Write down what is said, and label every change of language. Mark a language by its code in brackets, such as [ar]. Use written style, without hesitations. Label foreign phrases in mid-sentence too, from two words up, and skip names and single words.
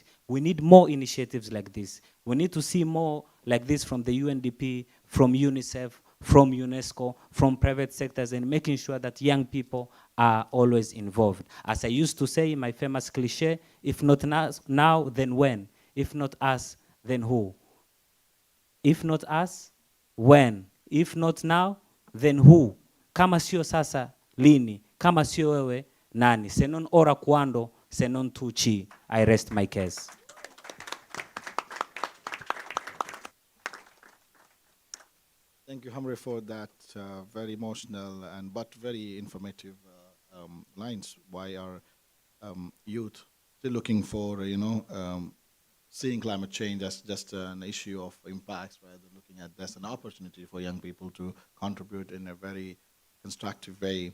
[en] We need more initiatives like this. We need to see more like this from the UNDP, from UNICEF, from UNESCO, from private sectors, and making sure that young people are always involved. As I used to say in my famous cliche, if not now, then when? If not us, then who? If not us, when? If not now, then who? [sw] Kama sio sasa, lini? Kama sio wewe, nani? [it] Se non ora quando, se non tu ci. [en] I rest my case. Thank you, Humphrey, for that very emotional and but very informative lines. Why are youth still looking for, seeing climate change as just an issue of impacts, rather than looking at this as an opportunity for young people to contribute in a very constructive way.